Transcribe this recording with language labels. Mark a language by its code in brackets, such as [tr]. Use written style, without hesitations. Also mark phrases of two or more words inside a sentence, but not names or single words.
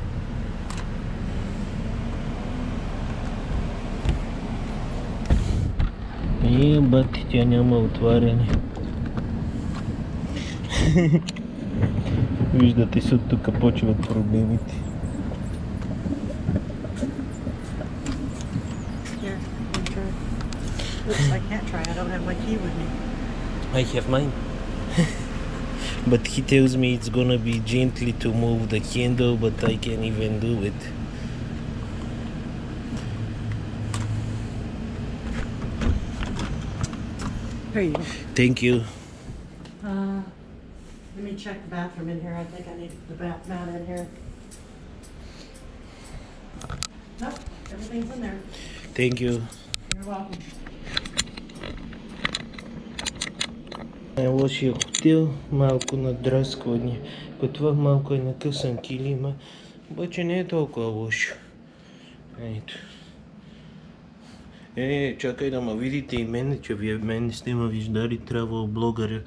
[bg] Бати, тя няма отваряне. Виждате се, от тук почват проблемите. [en] Oops, I can't try. I don't have my key with me. I have mine. But he tells me it's gonna be gently to move the handle, but I can't even do it. Here you go. Thank you. Let me check the bathroom in here. I think I need the bath mat in here. Nope, everything's in there. Thank you. You're welcome. [bg] Лошия хотел, малко надраскване. Като това малко е накъсан килима, обаче не е толкова лошо. Ето. Чакай да ме видите и мен, че вие мен не сте ме виждали, travel блогър.